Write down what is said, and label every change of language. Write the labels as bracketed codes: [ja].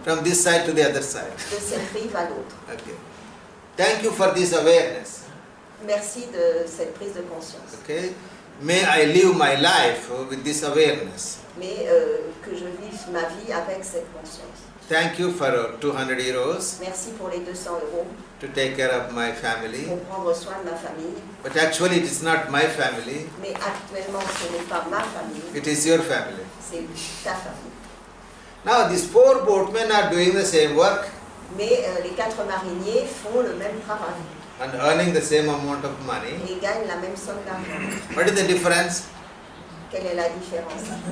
[en] from this side to the other side. [fr] de cette rive à l'autre. [en] Okay. Thank you for this awareness. [fr] Merci de cette prise de conscience. [en] Okay. May I live my life with this awareness. [fr] Mais que je vive ma vie avec cette conscience. [en] Thank you for 200 euros [fr] Merci pour les 200 euros [en] to take care of my family. [fr] pour prendre soin de ma famille. [en] But actually it is not my family, [fr] Mais actuellement, ce n'est pas ma famille, [en] it is your family. [fr] c'est ta famille. [en] Now these 4 boatmen are doing the same work [fr] Mais les 4 mariniers font le même travail [en] and earning the same amount of money. [fr] et gagnent la même somme d'argent. [en] What is the difference? [fr] Quelle est la différence?